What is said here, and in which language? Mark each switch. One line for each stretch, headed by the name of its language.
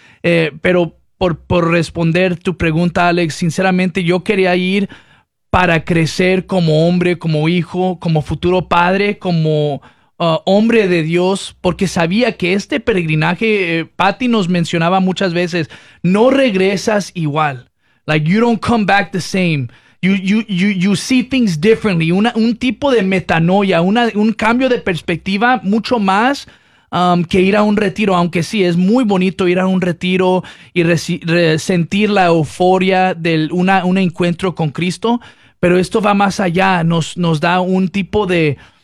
Spanish: Pero por responder tu pregunta, Alex, sinceramente yo quería ir para crecer como hombre, como hijo, como futuro padre, como hombre de Dios, porque sabía que este peregrinaje, Patty nos mencionaba muchas veces, no regresas igual.
English: Like, you don't come back the same. You see things differently.
Spanish: Un tipo de metanoia, un cambio de perspectiva mucho más que ir a un retiro. Aunque sí, es muy bonito ir a un retiro y sentir la euforia de un encuentro con Cristo. Pero esto va más allá. Nos da un tipo de...